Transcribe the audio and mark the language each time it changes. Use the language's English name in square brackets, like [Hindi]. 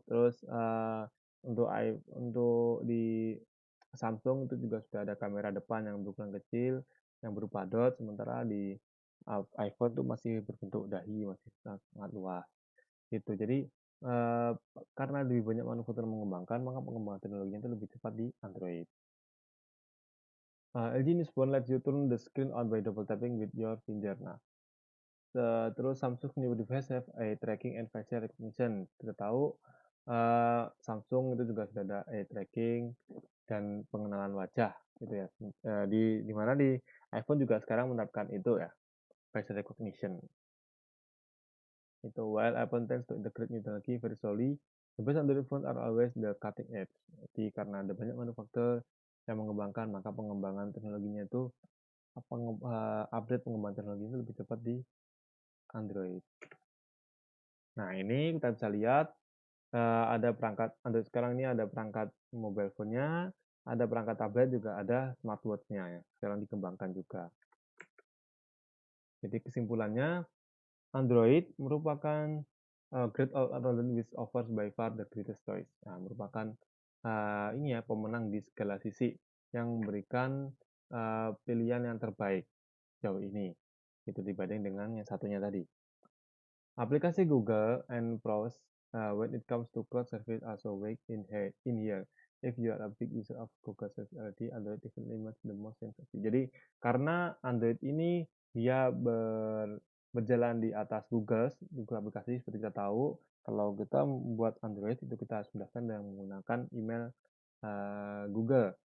[Indonesian] Terus untuk di Samsung itu juga sudah ada kamera depan yang berukuran kecil, yang berupa dot, sementara di iPhone itu masih berbentuk dahi, masih sangat, sangat luas. Gitu. Jadi karena lebih banyak manufaktur mengembangkan, maka pengembangan teknologinya itu lebih cepat di Android. [English] LG News Phone lets you turn the screen on by double tapping with your finger. [Indonesian] Nah, terus [English] Samsung new device have a tracking and facial recognition. [Indonesian] Kita tahu Samsung itu juga sudah ada eye tracking dan pengenalan wajah gitu ya. Di mana di iPhone juga sekarang menerapkan itu ya, facial recognition. [English] Itu while iPhone tends to integrate new technology very slowly, the best Android phones are always the cutting edge. [Indonesian] Jadi karena ada banyak manufaktur yang mengembangkan, maka pengembangan teknologinya itu update pengembangan teknologi itu lebih cepat di Android. Nah, ini kita bisa lihat ada perangkat Android sekarang ini ada perangkat mobile phone-nya, ada perangkat tablet juga ada smartwatch-nya ya. Sekarang dikembangkan juga. Jadi kesimpulannya Android merupakan [English] great all-around which offers by far the greatest choice. [Indonesian] Nah, merupakan ini ya pemenang di segala sisi yang memberikan pilihan yang terbaik jauh ini. Itu dibanding dengan yang satunya tadi. [English] Aplikasi Google and Browse when it comes to cloud service also weak in here. If you are a big user of Google Service already, Android definitely makes the most sense. [Indonesian] Jadi karena Android ini dia berjalan di atas Google aplikasi seperti kita tahu, kalau kita membuat Android itu kita harus mendaftar dengan menggunakan email Google.